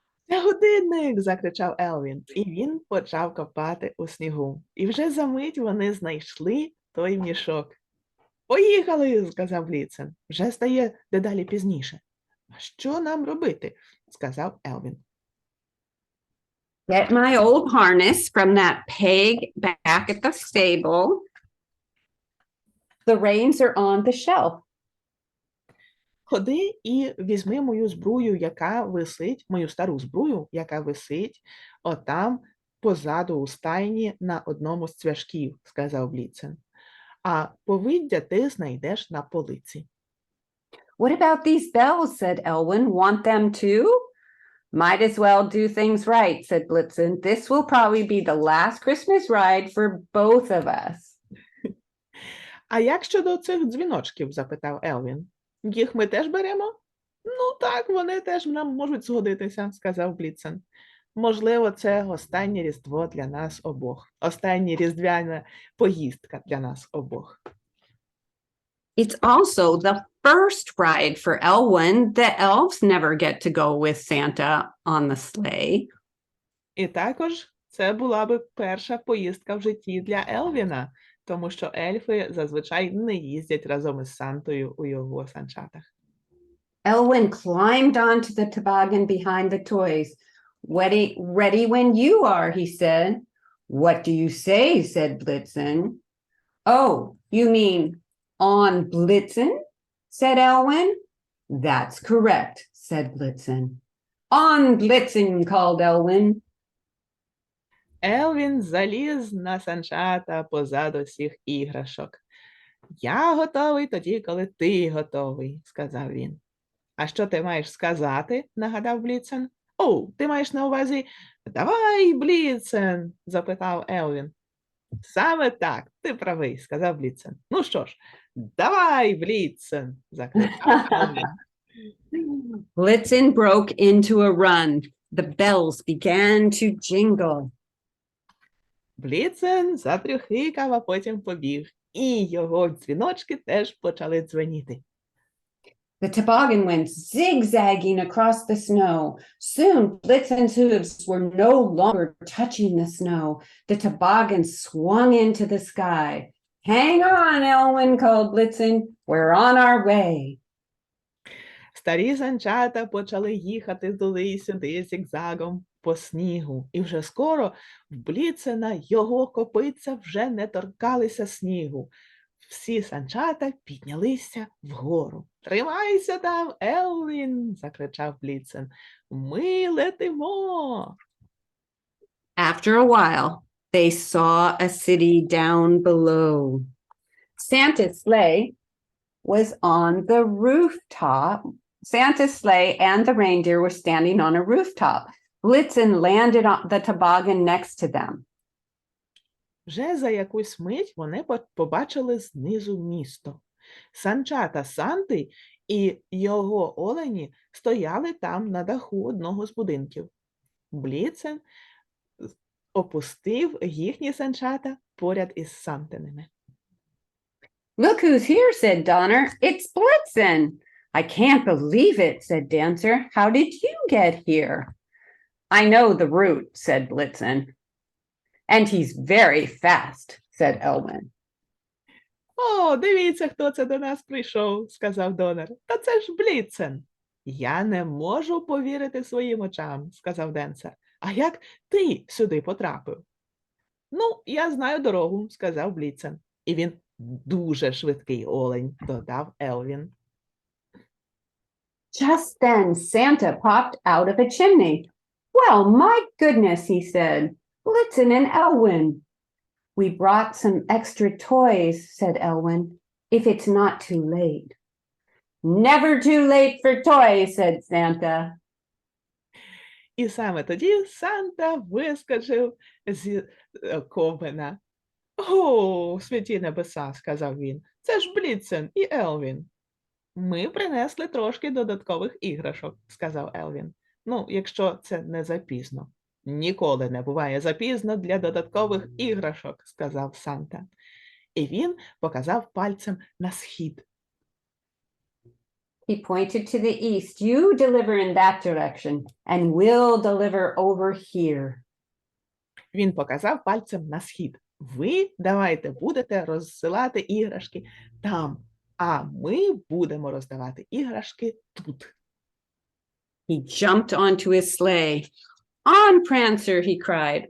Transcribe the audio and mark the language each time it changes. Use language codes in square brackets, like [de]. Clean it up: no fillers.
[uk] «Це годинник!» – закричав Елвін, і він почав копати у снігу. І вже за мить вони знайшли той мішок. «Поїхали!» – сказав Бліцен. «Вже стає дедалі пізніше». «А що нам робити?» – сказав Елвін. [en] Get my old harness from that peg back at the stable. The reins are on the shelf. [uk] «Ходи і візьми мою збрую, яка висить, мою стару збрую, яка висить отам позаду у стайні на одному з цвяшків», – сказав Бліцен. «А повиддя ти знайдеш на полиці». [en] What about these bells, said Elwyn. Want them too? Might as well do things right, said Blitzen. This will probably be the last Christmas ride for both of us. [uk] «А як щодо цих дзвіночків?» – запитав Елвін. «Їх ми теж беремо?» Ну так, вони теж нам можуть згодитися, сказав Бліцен. Можливо, це останнє Різдво для нас обох. Остання різдвяна поїздка для нас обох. [en] It's also the first ride for Elwyn. The elves never get to go with Santa on the sleigh. [uk] І також це була би перша поїздка в житті для Елвіна, тому що ельфи зазвичай не їздять разом із Сантою у його санчатах. [en] Elwyn climbed onto the toboggan behind the toys. Ready when you are, he said. What do you say? Said Blitzen. Oh, you mean on Blitzen? Said Elwyn. That's correct, said Blitzen. On Blitzen, called Elwyn. [uk] Елвін заліз на санчата позаду всіх іграшок. Я готовий тоді, коли ти готовий, сказав він. А що ти маєш сказати? Нагадав Бліцен. О, ти маєш на увазі «Давай, Бліцен!» – запитав Елвін. Саме так, ти правий, сказав Бліцен. Ну що ж, давай, Бліцен! – закричав Елвін. [en] Blitzen broke into a run. The bells began to jingle. [uk] Бліцен затрюхикав, а потім побіг. І його дзвіночки теж почали дзвеніти. [en] The toboggan went zigzagging across the snow. Soon Blitzen's hooves were no longer touching the snow. The toboggan swung into the sky. Hang on, Elwyn, called Blitzen. We're on our way. [uk] Старі санчата почали їхати туди й сюди зігзагом по снігу. І вже скоро в Бліцена його копитця вже не торкалися снігу. Всі санчата піднялися вгору. «Тримайся там, Елвін!» – закричав Бліцен. «Ми летимо!» [en] After a while, they saw a city down below. Santa's sleigh was on the rooftop. Santa's sleigh and the reindeer were standing on a rooftop. Blitzen landed on the toboggan next to them. [uk] Вже за якусь мить вони побачили знизу місто. Санчата Санти і його олені стояли там на даху одного з будинків. Бліцен опустив їхні санчата поряд із Сантиними. [en] Look who's here, said Donner. It's Blitzen. I can't believe it, said Dancer. How did you get here? I know the route, said Blitzen. And he's very fast, said Elwyn. [uk] «О, дивіться, хто це до нас прийшов», – сказав Донер. «Та це ж Бліцен». «Я не можу повірити своїм очам», – сказав Денсер. «А як ти сюди потрапив?» «Ну, я знаю дорогу», – сказав Бліцен. «І він дуже швидкий олень», – додав Елвін. [en] Just then, Santa popped out of a chimney. Well, my goodness, he said. Blitzen and Elwyn. We brought some extra toys, said Elwyn, if it's not too late. Never too late for toys, said Santa. [uk] І саме тоді Санта вискочив з ковена. «О, святі небеса», – сказав він, – «це ж Бліцен і Елвін». «Ми принесли трошки додаткових іграшок», – сказав Елвін. «Ну, якщо це не запізно». «Ніколи не буває запізно для додаткових іграшок», – сказав Санта. І він показав пальцем на схід. [en] He pointed to the east. You deliver in that direction, and we'll deliver over here. [uk] Він показав пальцем на схід. Ви давайте будете розсилати іграшки там, а ми будемо роздавати іграшки тут. [en] He jumped onto his sleigh. On, Prancer, he cried.